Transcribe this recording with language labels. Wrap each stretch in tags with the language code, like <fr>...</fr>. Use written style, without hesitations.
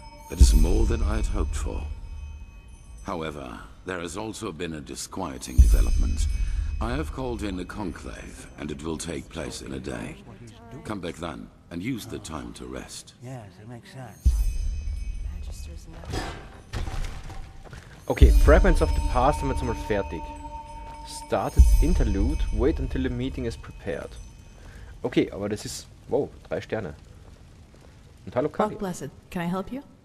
<en>That is more than I had hoped for. However, there has also been a disquieting development. I have called in a conclave, and it will take place in a day. Come back then, and use the time to rest. Yes, it makes sense.</en> <de>Okay, Fragments of the Past haben wir jetzt einmal fertig.</de> <en>Started Interlude, wait until the meeting is prepared.</en> <de>Okay, aber das ist... Wow, 3 Sterne. Und hallo Kali.</de> <en>Fuck blessed. Can I help you?</en>